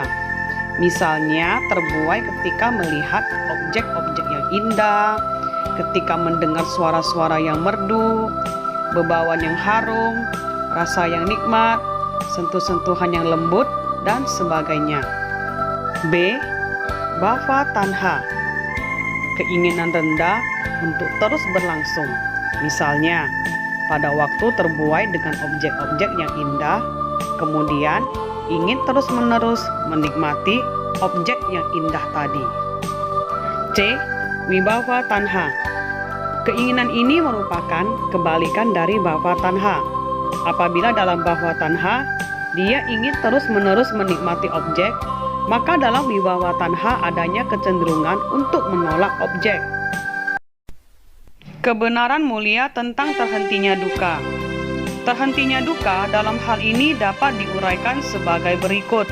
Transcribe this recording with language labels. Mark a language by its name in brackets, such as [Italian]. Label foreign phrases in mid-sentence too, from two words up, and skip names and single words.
[Indonesian] Misalnya terbuai ketika melihat objek-objek yang indah, ketika mendengar suara-suara yang merdu, bebauan yang harum, rasa yang nikmat, sentuh-sentuhan yang lembut, dan sebagainya. [Pali] B. Bhava tanha, [Indonesian] keinginan rendah untuk terus berlangsung. Misalnya, pada waktu terbuai dengan objek-objek yang indah, kemudian ingin terus-menerus menikmati objek yang indah tadi. C. [Pali] Vibhava tanha, [Indonesian] keinginan ini merupakan kebalikan dari [Pali] bhava tanha. [Indonesian] Apabila dalam [Pali] bhava tanha, [Indonesian] dia ingin terus-menerus menikmati objek, maka dalam [Pali] vibhava tanha [Indonesian] adanya kecenderungan untuk menolak objek. Kebenaran mulia tentang terhentinya duka. Terhentinya dukkha dalam hal ini dapat diuraikan sebagai berikut.